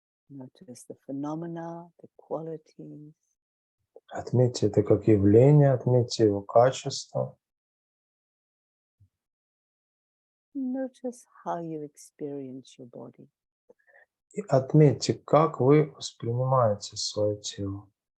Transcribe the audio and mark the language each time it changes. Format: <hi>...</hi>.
<en>Notice the phenomena, the qualities.</en> <ru>Отметьте это как явление, отметьте его качество.</ru> <en>Notice how you experience your body.</en> <ru>И отметьте, как вы воспринимаете свое тело</ru>